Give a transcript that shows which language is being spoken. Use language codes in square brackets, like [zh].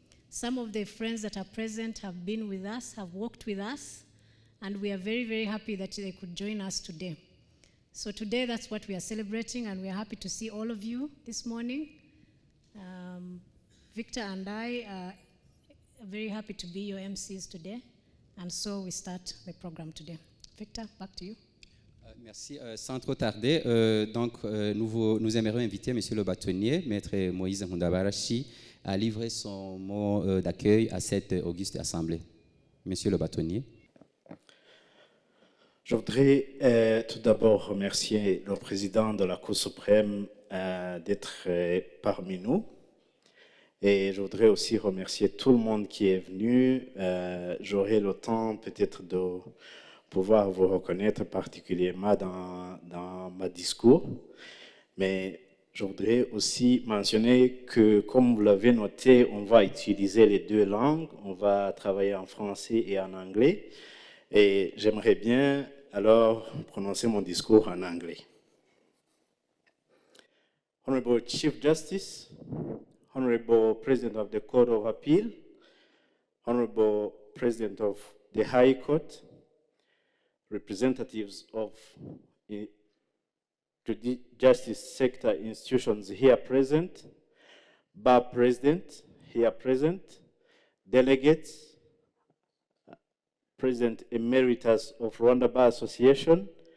[en] Some of the friends that are present have been with us, have worked with us, and we are very, very happy that they could join us today. So today, that's what we are celebrating, and we are happy to see all of you this morning. Victor and I are very happy to be your MCs today, and so we start the program today. Victor, back to you. [fr] Merci. Sans trop tarder, nous aimerions inviter Monsieur le bâtonnier, Maître Moïse Mundabarashi, à livrer son mot d'accueil à cette auguste assemblée. Monsieur le bâtonnier. Je voudrais tout d'abord remercier le président de la Cour suprême d'être parmi nous. Et je voudrais aussi remercier tout le monde qui est venu. J'aurai le temps peut-être de pouvoir vous reconnaître particulièrement dans ma discours. Mais je voudrais aussi mentionner que, comme vous l'avez noté, on va utiliser les deux langues. On va travailler en français et en anglais. Et j'aimerais bien alors prononcer mon discours en anglais. [en] Honorable Chief Justice, Honorable President of the Court of Appeal, Honorable President of the High Court, representatives of the justice sector institutions here present, Bar President here present, delegates, President Emeritus of Rwanda Bar Association.